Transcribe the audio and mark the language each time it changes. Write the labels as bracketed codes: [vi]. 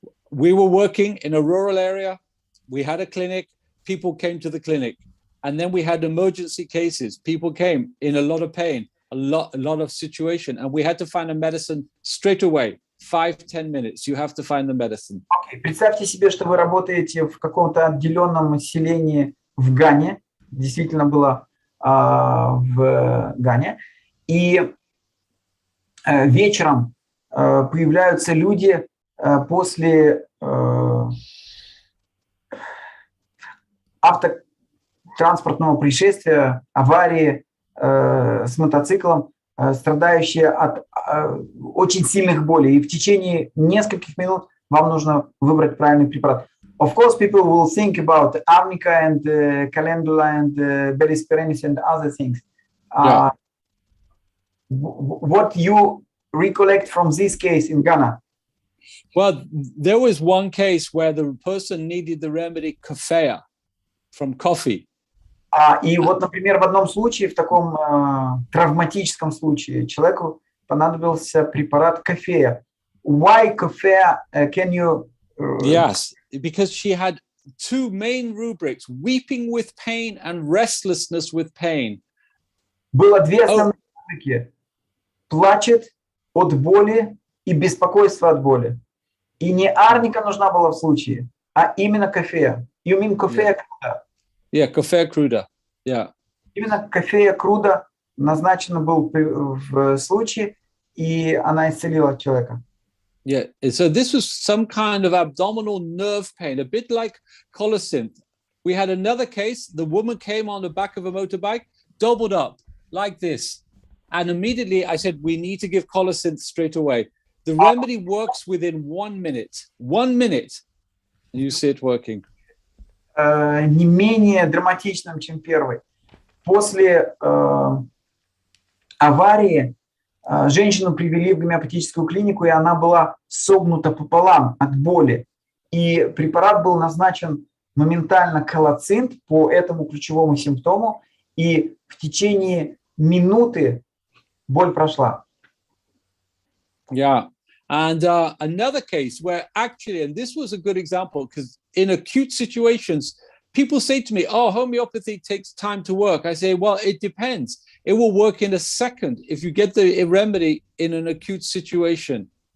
[en] We were working in a rural area. We had a clinic. People came to the clinic. And then we had emergency cases. People came in a lot of pain, a lot of situation. And we had to find a medicine straight away. 5-10 minutes. You have to find the medicine. Okay. [ru] Представьте себе, что вы работаете в каком-то отделенном селении в Гане. Действительно было в Гане. И вечером появляются люди после автотранспортного происшествия, аварии с мотоциклом, страдающие от очень сильных болей. И в течение нескольких минут вам нужно выбрать правильный препарат. [en] Of course, people will think about arnica and calendula and belispirenis and other things. What you recollect from this case in Ghana? Well, there was one case where the person needed the remedy coffea from coffee. [ru] И вот, например, в одном случае, в таком травматическом случае, человеку понадобился препарат кофея. [en] why coffee? Can you? Yes, because she had two main rubrics: weeping with pain and restlessness with pain. [ru] Было две основные рубрики: плачет от боли и беспокойство от боли. И не арника нужна была в случае, а именно кофе. [en] You mean кофе круда? Yeah, кофе круда. Yeah. [ru] Именно кофе круда назначено был в случае, и она исцелила человека. [en] Yeah, so this was some kind of abdominal nerve pain, a bit like colocynth. We had another case. The woman came on the back of a motorbike, doubled up like this. And immediately I said, we need to give colocynth straight away. The remedy works within 1 minute. 1 minute. And you see it working. [ru] Не менее драматичным, чем первый. После аварии женщину привели в гомеопатическую клинику, и она была согнута пополам от боли. И препарат был назначен моментально колоцинт по этому ключевому симптому, и в течение минуты боль прошла. [en] Yeah. And another case where actually, and this was a good example, because in acute situations, people say to me, oh, homeopathy takes time to work. I say, well, it depends. It will work in a second if you get the remedy in an acute situation.